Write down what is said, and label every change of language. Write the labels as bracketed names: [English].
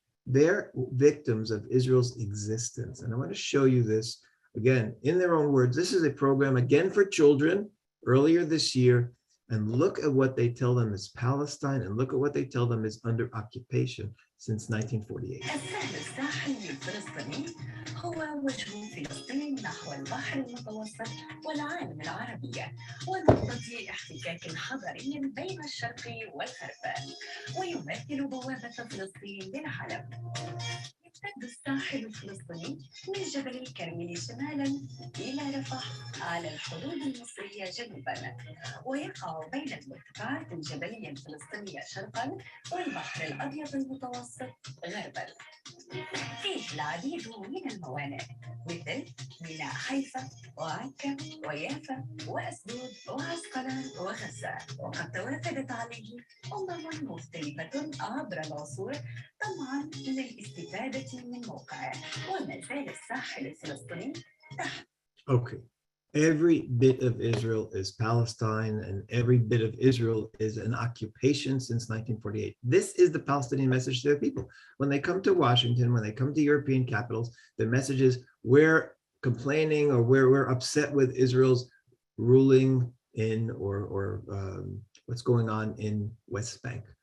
[English] They're victims of Israel's existence. And I want to show you this again, in their own words. This is a program, again, for children earlier this year. And look at what they tell them is Palestine, and look at what they tell them is under occupation since 1948. [Arabic] السهل الساحلي الفلسطيني هو وجه فلسطين نحو البحر المتوسط والعالم العربي ونقطة احتكاك حضاري بين الشرق والغرب ويمثل بوابة فلسطين للعالم. يمتد الساحل الفلسطيني من جبل الكرمل شمالا إلى رفح على الحدود المصرية جنوبا ويقع بين المرتفعات الجبلية الفلسطينية شرقا والبحر الأبيض المتوسط غربا. فيه العديد من الموانئ مثل ميناء حيفا وعكا ويافا وأسدود وعسقلان وغزة، وقد توافدت عليه مختلفة عبر العصور طمعا للاستفادة من موقعه وما زال الساحل الفلسطيني تحت. [English] Okay. Every bit of Israel is Palestine, and every bit of Israel is an occupation since 1948. This is the Palestinian message to their people. When they come to Washington, when they come to European capitals, the message is we're complaining or we're upset with Israel's ruling in or what's going on in West Bank.